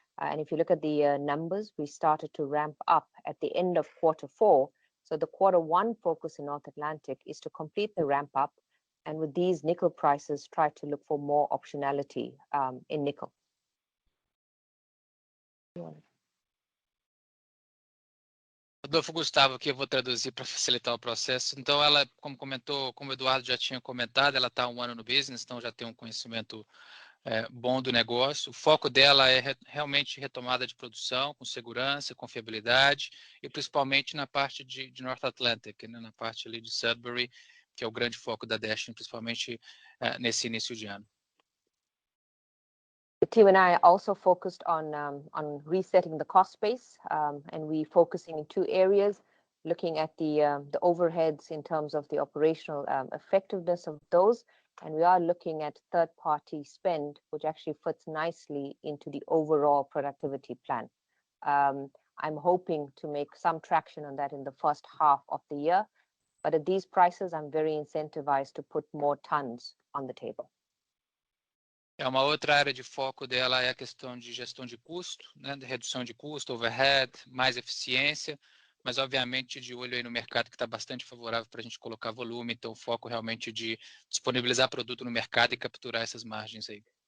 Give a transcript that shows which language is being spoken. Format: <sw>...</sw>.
<en>And if you look at the numbers, we started to ramp up at the end of Q4. So the Q1 focus in North Atlantic is to complete the ramp up, and with these nickel prices, try to look for more optionality in nickel.</en> <pt>Rodolfo, Gustavo aqui, eu vou traduzir para facilitar o processo. Então, ela, como comentou, como o Eduardo já tinha comentado, ela está há 1 ano no business, então já tem um conhecimento bom do negócio. O foco dela é realmente retomada de produção, com segurança, confiabilidade, e principalmente na parte de North Atlantic, né, na parte ali de Sudbury, que é o grande foco da Dashni, principalmente nesse início de ano.</pt> <en>The team and I also focused on resetting the cost base, and we focusing in 2 areas, looking at the overheads in terms of the operational effectiveness of those, and we are looking at third-party spend, which actually fits nicely into the overall productivity plan. I'm hoping to make some traction on that in the first half of the year, but at these prices, I'm very incentivized to put more tons on the table.</en> <pt>Uma outra área de foco dela é a questão de gestão de custo, né, de redução de custo, overhead, mais eficiência, mas obviamente de olho aí no mercado que está bastante favorável para a gente colocar volume, então o foco realmente de disponibilizar produto no mercado e capturar essas margens aí.</pt>